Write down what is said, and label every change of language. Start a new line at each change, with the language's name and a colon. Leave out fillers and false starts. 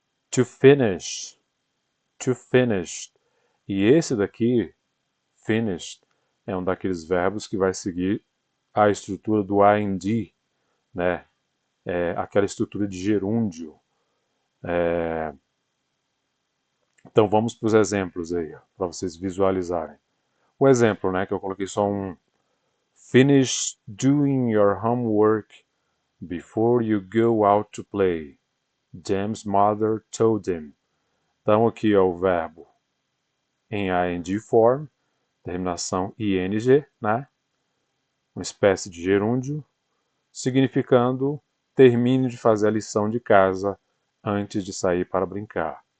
English: To finish. To finish.
Portuguese: E esse daqui, finished, é um daqueles verbos que vai seguir a estrutura do ing, né? Aquela estrutura de gerúndio. Então vamos para os exemplos aí, para vocês visualizarem. O exemplo, né, que eu coloquei só um.
English: Finish doing your homework before you go out to play. James' mother told him.
Portuguese: Então aqui é o verbo em ing form, terminação ing, né? Uma espécie de gerúndio, significando termine de fazer a lição de casa antes de sair para brincar.